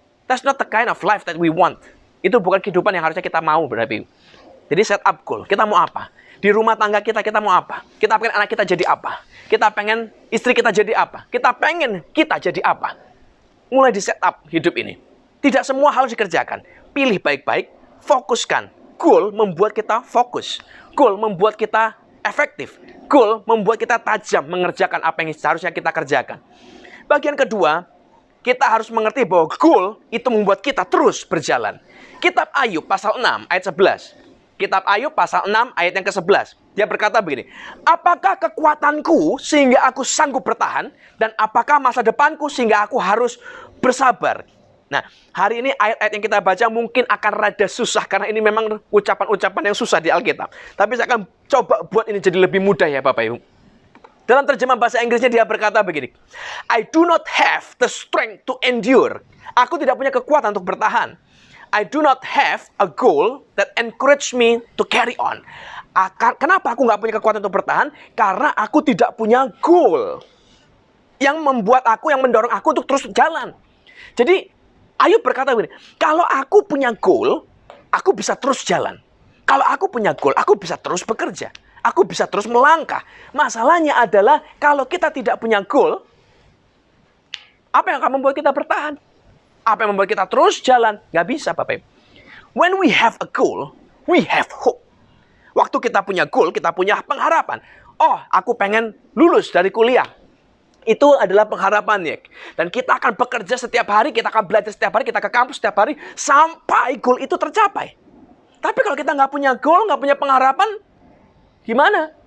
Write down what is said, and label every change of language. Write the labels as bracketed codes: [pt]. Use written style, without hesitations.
[en] That's not the kind of life that we want. [id] Itu bukan kehidupan yang harusnya kita mau, berarti. Jadi set up goal. Kita mau apa? Di rumah tangga kita mau apa? Kita pengen anak kita jadi apa? Kita pengen istri kita jadi apa? Kita pengen kita jadi apa? Mulai di set up hidup ini. Tidak semua harus dikerjakan. Pilih baik-baik, fokuskan. Goal membuat kita fokus. Goal membuat kita efektif. Goal membuat kita tajam mengerjakan apa yang seharusnya kita kerjakan. Bagian kedua, kita harus mengerti bahwa goal itu membuat kita terus berjalan. Kitab Ayub pasal 6 ayat 11. Kitab Ayub pasal 6 ayat yang ke-11. Dia berkata begini, apakah kekuatanku sehingga aku sanggup bertahan? Dan apakah masa depanku sehingga aku harus bersabar? Nah, hari ini ayat-ayat yang kita baca mungkin akan rada susah, karena ini memang ucapan-ucapan yang susah di Alkitab. Tapi saya akan coba buat ini jadi lebih mudah ya Bapak Ibu. Dalam terjemahan bahasa Inggrisnya dia berkata begini, [en] I do not have the strength to endure. [id] Aku tidak punya kekuatan untuk bertahan. [en] I do not have a goal that encourage me to carry on. [id] Kenapa aku nggak punya kekuatan untuk bertahan? Karena aku tidak punya goal yang membuat aku, yang mendorong aku untuk terus jalan. Jadi Ayub berkata begini, kalau aku punya goal, aku bisa terus jalan. Kalau aku punya goal, aku bisa terus bekerja. Aku bisa terus melangkah. Masalahnya adalah kalau kita tidak punya goal, apa yang akan membuat kita bertahan? Apa yang membuat kita terus jalan? Nggak bisa, Bapak Ibu. [en] When we have a goal, we have hope. [id] Waktu kita punya goal, kita punya pengharapan. Oh, aku pengen lulus dari kuliah. Itu adalah pengharapannya. Dan kita akan bekerja setiap hari, kita akan belajar setiap hari, kita ke kampus setiap hari, sampai goal itu tercapai. Tapi kalau kita nggak punya goal, nggak punya pengharapan, gimana?